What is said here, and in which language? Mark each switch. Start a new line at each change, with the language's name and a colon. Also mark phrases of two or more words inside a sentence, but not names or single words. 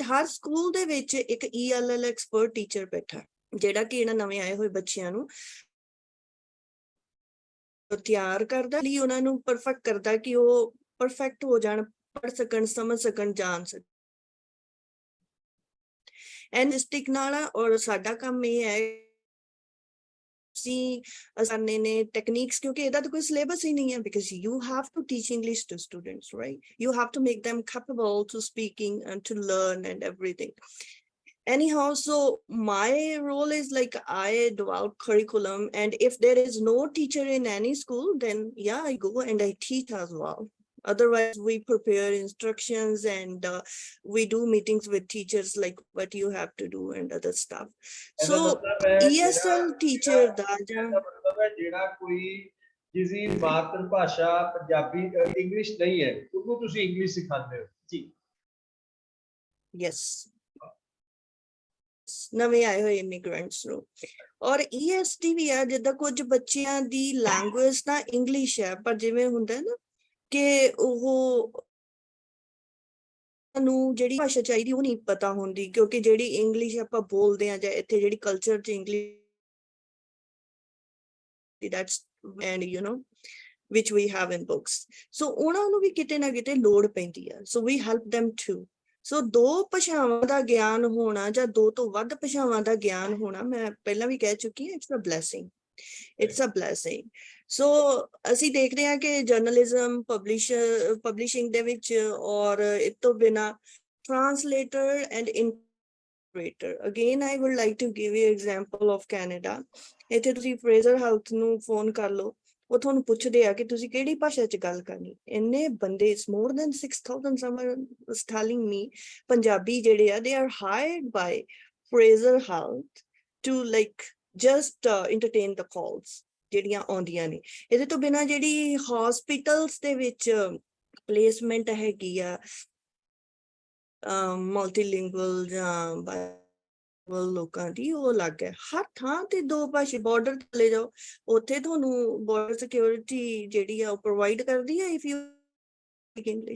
Punjabi: ਹਰ ਸਕੂਲ ਦੇ ਵਿੱਚ ਇੱਕ
English: ELL expert teacher
Punjabi: ਬੈਠਾ ਜਿਹੜਾ ਕਿ ਇਹਨਾਂ ਨਵੇਂ ਆਏ ਹੋਏ ਬੱਚਿਆਂ ਨੂੰ ਤਿਆਰ ਕਰਦਾ ਲਈ ਉਹਨਾਂ ਨੂੰ ਪਰਫੈਕਟ ਕਰਦਾ ਕਿ ਉਹ ਪਰਫੈਕਟ ਹੋ ਜਾਣ, ਪੜ੍ਹ ਸਕਣ, ਸਮਝ ਸਕਣ, ਜਾਣ ਸਕਣ।
English: and district
Punjabi: ਨਾਲ ਔਰ ਸਾਡਾ ਕੰਮ ਇਹ ਹੈ ਅਸਾਨੇ ਨੇ ਟੈਕਨੀਕਸ, ਕਿਉਂਕਿ ਇਹਦਾ ਤਾਂ ਕੋਈ ਸਿਲੇਬਸ ਹੀ ਨਹੀਂ ਹੈ
English: because you have to teach English to students,
Punjabi: ਰਾਈਟ।
English: you have to make them capable to speaking and to learn and everything. Anyhow, so my role is like I develop curriculum, and if there is no teacher in any school, then yeah, I go and I teach as well. Otherwise we prepare instructions and we do meetings with teachers like what you have to do and other stuff. So ESL teacher da
Punjabi: ਮਤਲਬ ਹੈ ਜਿਹੜਾ ਕੋਈ ਜਿਸਦੀ ਮਾਤਰ ਭਾਸ਼ਾ ਪੰਜਾਬੀ ਇੰਗਲਿਸ਼ ਨਹੀਂ ਹੈ ਉਹਨੂੰ ਤੁਸੀਂ ਇੰਗਲਿਸ਼ ਸਿਖਾਉਂਦੇ ਹੋ ਜੀ। yes, ਨਵੇਂ ਆਏ ਹੋਏ ਇਮੀਗ੍ਰੈਂਟਸ ਨੂੰ। ਔਰ EST ਵੀ ਆ, ਜਿੱਦਾਂ ਕੁਝ ਬੱਚਿਆਂ ਦੀ ਲੈਂਗੁਏਜ ਤਾਂ ਇੰਗਲਿਸ਼ ਹੈ ਪਰ ਜਿਵੇਂ ਹੁੰਦਾ ਨਾ ਕਿ ਉਹ ਨੂੰ ਜਿਹੜੀ ਭਾਸ਼ਾ ਚਾਹੀਦੀ ਉਹ ਨਹੀਂ ਪਤਾ ਹੁੰਦੀ, ਕਿਉਂਕਿ ਜਿਹੜੀ ਇੰਗਲਿਸ਼ ਆਪਾਂ ਬੋਲਦੇ ਹਾਂ ਜਾਂ ਇੱਥੇ ਜਿਹੜੀ ਕਲਚਰ ਚ ਇੰਗਲਿਸ਼
English: that's and you know which we have in books,
Punjabi: so ਉਹਨਾਂ ਨੂੰ ਵੀ ਕਿਤੇ ਨਾ ਕਿਤੇ ਲੋੜ ਪੈਂਦੀ ਆ।
English: so we help them too.
Punjabi: ਸੋ ਦੋ ਭਾਸ਼ਾਵਾਂ ਦਾ ਗਿਆਨ ਹੋਣਾ ਜਾਂ ਦੋ ਤੋਂ ਵੱਧ ਭਾਸ਼ਾਵਾਂ ਦਾ ਗਿਆਨ ਹੋਣਾ, ਮੈਂ ਪਹਿਲਾਂ ਵੀ ਕਹਿ ਚੁੱਕੀ ਹਾਂ,
English: it's a blessing, it's a blessing.
Punjabi: ਸੋ ਅਸੀਂ ਦੇਖਦੇ ਹਾਂ ਕਿ
English: journalism publishing
Punjabi: ਦੇ ਵਿੱਚ ਔਰ ਇਸ ਤੋਂ ਬਿਨਾਂ
English: translator and interpreter, again I would like to give you example of Canada.
Punjabi: ਇੱਥੇ ਤੁਸੀਂ ਫਰੇਜ਼ਰ ਹਾਊਸ ਨੂੰ ਫੋਨ ਕਰ ਲਓ, ਉਹ ਤੁਹਾਨੂੰ ਪੁੱਛਦੇ ਆ ਕਿ ਤੁਸੀਂ ਕਿਹੜੀ ਭਾਸ਼ਾ ਚ ਗੱਲ ਕਰਨੀ। ਇੰਨੇ ਬੰਦੇ,
English: more than 6,000 someone was telling me,
Punjabi: ਪੰਜਾਬੀ ਜਿਹੜੇ ਆ
English: they are hired by Fraser Health to like just entertain the calls
Punjabi: ਜਿਹੜੀਆਂ ਆਉਂਦੀਆਂ ਨੇ। ਇਹਦੇ ਤੋਂ ਬਿਨਾਂ ਜਿਹੜੀ hospitals ਦੇ ਵਿੱਚ ਪਲੇਸਮੈਂਟ ਹੈਗੀ ਆ multilingual ਜਾਂ ਲੋਕਾਂ ਦੀ, ਉਹ ਅਲੱਗ ਹੈ। ਹਰ ਥਾਂ ਤੇ ਦੋ ਭਾਸ਼ਾ, ਬਾਰਡਰ ਚਲੇ ਜਾਓ ਉੱਥੇ ਤੁਹਾਨੂੰ
English: border security
Punjabi: ਜਿਹੜੀ ਆ ਉਹ ਪ੍ਰੋਵਾਈਡ ਕਰਦੀ ਹੈ
English: if you speak English.